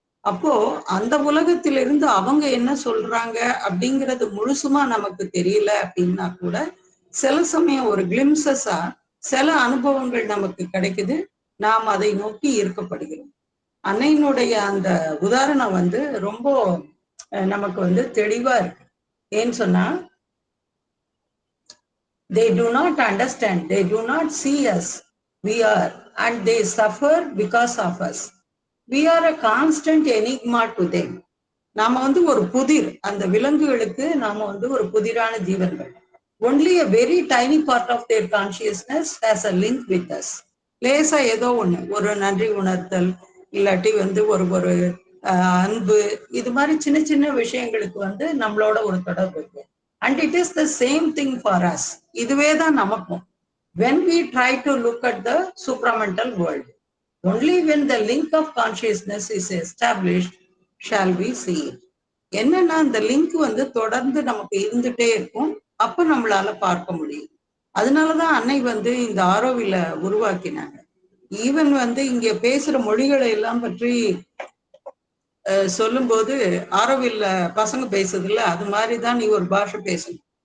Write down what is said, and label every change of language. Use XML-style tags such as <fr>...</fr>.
<ta>அப்போ அந்த உலகத்திலிருந்து அவங்க என்ன சொல்றாங்க அப்படிங்கிறது முழுசுமா நமக்கு தெரியல அப்படின்னா கூட சில சமயம் ஒரு கிளிம்சஸா சில அனுபவங்கள் நமக்கு கிடைக்குது, நாம் அதை நோக்கி ஈர்க்கப்படுகிறோம். அன்னையினுடைய அந்த உதாரணம் வந்து ரொம்ப நமக்கு வந்து தெளிவா இருக்கு. ஏன்னு சொன்னா,</ta> <en>they do not understand, they do not see us, we are, and they suffer because of us. We are a constant enigma to them.</en> <ta>நாம வந்து ஒரு புதிர், அந்த விலங்குகளுக்கு நாம வந்து ஒரு புதிரான ஜீவன்கள்.</ta> <en>Only a very tiny part of their consciousness has a link with us.</en> <ta>லேசா ஏதோ ஒண்ணு, ஒரு நன்றி உணர்த்தல், இல்லாட்டி வந்து ஒரு அன்பு, இது மாதிரி சின்ன சின்ன விஷயங்களுக்கு வந்து நம்மளோட ஒரு தொடர்பு இருக்கு.</ta> <en>And it is the same thing for us.</en> <ta>இதுவே தான் நமக்கும்.</ta> <en>When we try to look at the supramental world, only when the link of consciousness is established shall we see it.</en> <ta>என்னன்னா அந்த லிங்க் வந்து தொடர்ந்து நமக்கு இருந்துட்டே இருக்கும், அப்ப நம்மளால பார்க்க முடியும். அதனாலதான் அன்னை வந்து இந்த ஆரோவில உருவாக்கினாங்க. ஈவன் வந்து இங்க பேசுற மொழிகளை எல்லாம் பற்றி சொல்லும் போது, ஆரோவில்ல பசங்க பேசுதுல்ல, அது மாதிரிதான் நீ ஒரு பாஷை பேசணும்.</ta>